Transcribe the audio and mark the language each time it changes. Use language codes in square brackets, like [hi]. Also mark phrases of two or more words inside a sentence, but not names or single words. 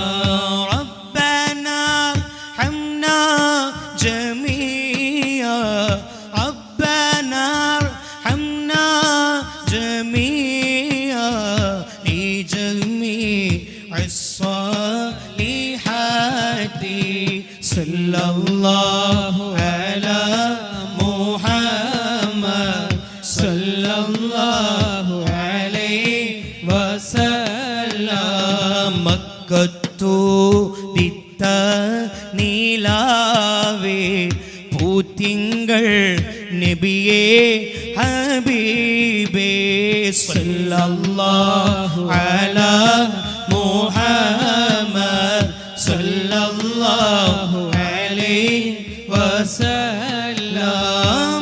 [ar] ربنا ارحمنا جميعا ربنا ارحمنا جميعا لجميع الصالحات صلى الله على محمد صلى الله عليه وسلم [ml] മക്കത്തൂദിത്ത നീലാവേ പൂത്തിങ്കൾ നബിയേ ഹബീബേ [ar] صلى الله على محمد صلى الله عليه وسلم